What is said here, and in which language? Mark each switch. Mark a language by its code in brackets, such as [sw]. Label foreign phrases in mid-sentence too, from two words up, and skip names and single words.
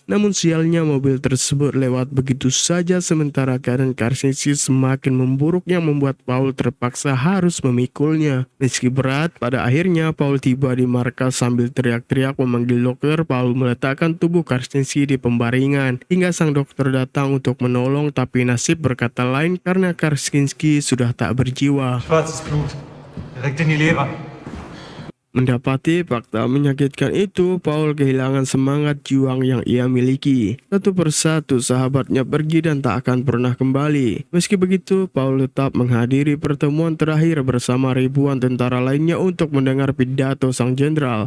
[id] Namun sialnya mobil tersebut lewat begitu saja sementara keadaan Karsinski semakin memburuk yang membuat Paul terpaksa harus memikulnya. Meski berat, pada akhirnya Paul tiba di markas sambil teriak-teriak memanggil dokter. Paul meletakkan tubuh Karsinski di pembaringan hingga sang dokter datang untuk menolong, tapi nasib berkata lain karena Karsinski sudah tak berjiwa. [de] Schwarzes Blut. Direkt in die Leber. [id] Mendapati fakta menyakitkan itu, Paul kehilangan semangat juang yang ia miliki. Satu persatu sahabatnya pergi dan tak akan pernah kembali. Meski begitu, Paul tetap menghadiri pertemuan terakhir bersama ribuan tentara lainnya untuk mendengar pidato sang jenderal.